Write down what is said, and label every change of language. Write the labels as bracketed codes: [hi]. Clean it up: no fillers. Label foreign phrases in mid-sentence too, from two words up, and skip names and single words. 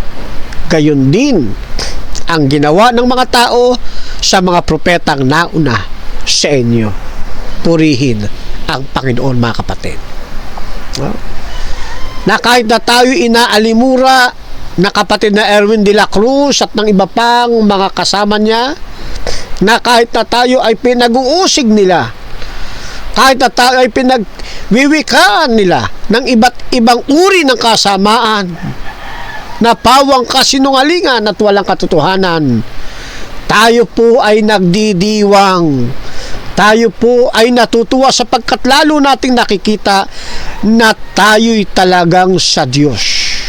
[tl] Gayon din ang ginawa ng mga tao sa mga propetang nauna sa inyo. Purihin ang Panginoon, mga kapatid. Na kahit na tayo inaalimura na kapatid na Erwin de la Cruz at ng iba pang mga kasama niya, na kahit na tayo ay pinag-uusig nila, kahit na tayo ay pinagwiwikaan nila ng iba't ibang uri ng kasamaan na pawang kasinungalingan at walang katotohanan, tayo po ay nagdidiwang, tayo po ay natutuwa sapagkat lalo nating nakikita na tayo'y talagang sa Diyos.